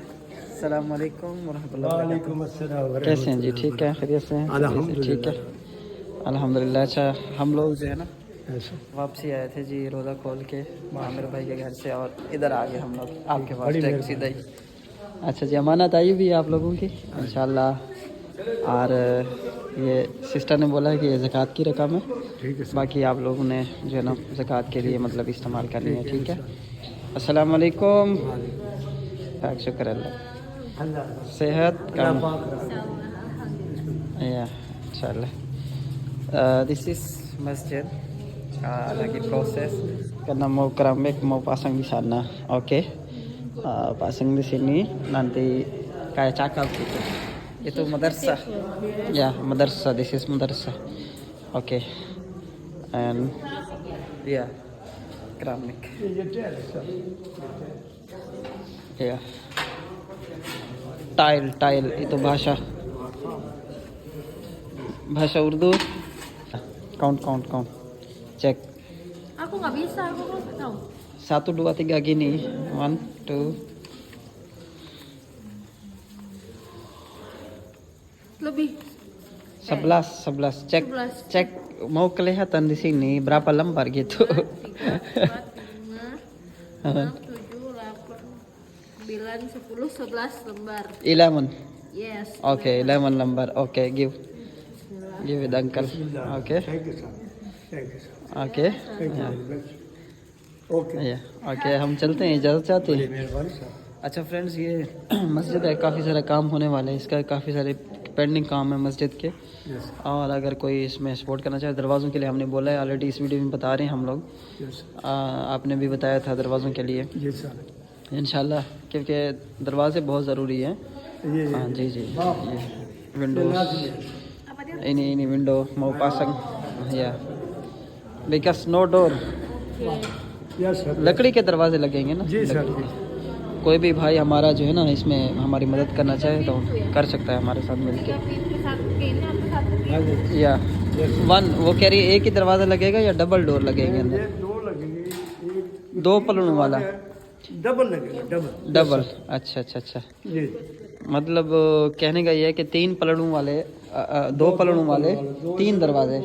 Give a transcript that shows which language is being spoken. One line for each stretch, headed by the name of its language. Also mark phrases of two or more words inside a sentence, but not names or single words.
Arabic: السلام عليكم ورحمة الله وبركاته.
Hindi: कैसे हैं जी? ठीक है, खैरियत से हैं? ठीक है अल्हम्दुलिल्लाह। अच्छा, हम लोग जो है ना वापसी आए थे जी रोज़ा खोल के आमिर भाई के घर से, और इधर आ गए हम लोग आपके पास टैक्सी सीधा ही। अच्छा जी, अमानत आई भी आप लोगों की इंशाल्लाह। और ये सिस्टर ने बोला है कि ये ज़कात की रकम है, बाकी आप लोगों ने जो है ना ज़कात के लिए मतलब इस्तेमाल करनी है। ठीक है,
Arabic: السلام عليكم.
Hindi: शुक्र अल्लाह। sehat
Indonesian: Allah kamu? Pak. Iya, insyaallah.
English: This is masjid.
Indonesian: Lagi proses karena mau keramik mau pasang di sana. Oke. Pasang di sini nanti kayak cakap gitu. Itu madrasah. Ya, madrasah.
English: This is madrasah. Oke. And yeah,
Indonesian: keramik. Ya. Tile itu bahasa Urdu.
English: Count. Cek.
Indonesian: Aku nggak bisa, aku nggak tahu. 1, 2, 3 gini. 1, 2. Lebih. 11. Cek. 11. Cek mau kelihatan di sini berapa lembar gitu. 3, 4, 5, 6, 7, 8, 9, 10, 11 lembar. 11.
English: Yes.
Indonesian: Okay, 11 lembar.
English: Okay, give it uncle. Okay. Thank you sir. Thank you sir. Okay. Thank you Yeah. very much. Okay. Yeah.
Hindi: Okay, हम चलते हैं, इजाज़त चाहते हैं। मेहरबानी सर. अच्छा फ्रेंड्स, ये मस्जिद है, काफ़ी सारा काम होने वाला है इसका, काफ़ी सारे पेंडिंग काम है मस्जिद के।
English: Yes.
Hindi: और अगर कोई इसमें सपोर्ट करना चाहे, दरवाज़ों के लिए हमने बोला है ऑलरेडी, इस वीडियो में बता रहे हैं हम लोग।
English: Yes.
Hindi: आपने भी बताया था दरवाज़ों के लिए
English: Yes sir.
Hindi: इंशाल्लाह, क्योंकि दरवाजे बहुत ज़रूरी हैं। ये हाँ जी, वाह. ये विंडोज,
Indonesian: Apa dia? ini window mau pasang ya,
English: because no door, Yes sir.
Hindi: लकड़ी के दरवाजे लगेंगे ना। जी सर. कोई भी भाई हमारा जो है ना इसमें हमारी मदद करना चाहे तो कर सकता है हमारे साथ मिलके।
Indonesian: Tiap pintu satu gini atau satu gini?
Hindi: हाँ जी. या वन, वो कह रही है एक ही दरवाज़ा लगेगा या
English: double door
Hindi: लगेंगे अंदर? ये दो लगेंगे. दो पलड़ों वाला? डबल लगेगा. डबल। अच्छा। जी. मतलब कहने का ये है कि 3 पलड़ों वाले 2 पलड़ों वाले 3 दरवाजे,